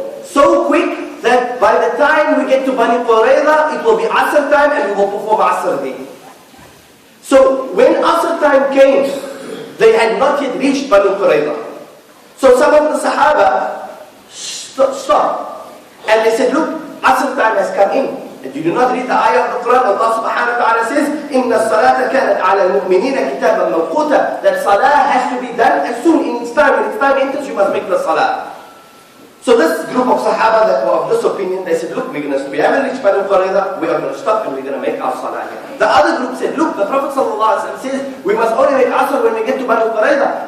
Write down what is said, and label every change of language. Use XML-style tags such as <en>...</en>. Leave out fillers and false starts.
<en>So quick that by the time we get to Banu Qurayza, it will be Asr time and we will perform Asr there. So when Asr time came, they had not yet reached Banu Qurayza. So some of the Sahaba stopped. And they said, look, Asr time has come in. And you do not read the ayah of the Quran. Allah subhanahu wa ta'ala says,</en> <ar>إِنَّ الصَّلَاةَ كَانَتْ عَلَى الْمُؤْمِنِينَ كِتَابًا مَوْقُوتًا.</ar> <en>That salah has to be done as soon in its time. When its time enters, you must make the salah. So this group of Sahaba that were of this opinion, they said, look, we haven't reached Banu Qurayza, we are going to stop and we're going to make our salah here. The other group said, look, the Prophet ﷺ says, we must only make Asr when we get to Banu Qurayza.</en>